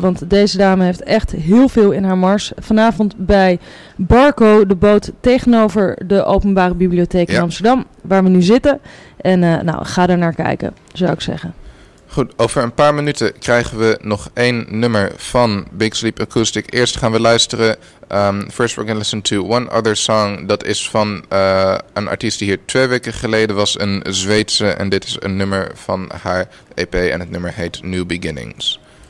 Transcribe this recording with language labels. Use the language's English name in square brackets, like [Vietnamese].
[Dutch] Want deze dame heeft echt heel veel in haar mars. Vanavond bij Barco, de boot tegenover de Openbare Bibliotheek in Amsterdam, waar we nu zitten. En nou, ga er naar kijken, zou ik zeggen. Goed, over een paar minuten krijgen we nog 1 nummer van Big Sleep Acoustic. Eerst gaan we luisteren. [English] First we're going to listen to One Other Song. [Dutch] Dat is van een artiest die hier 2 weken geleden was, een Zweedse. En dit is een nummer van haar EP en het nummer heet New Beginnings.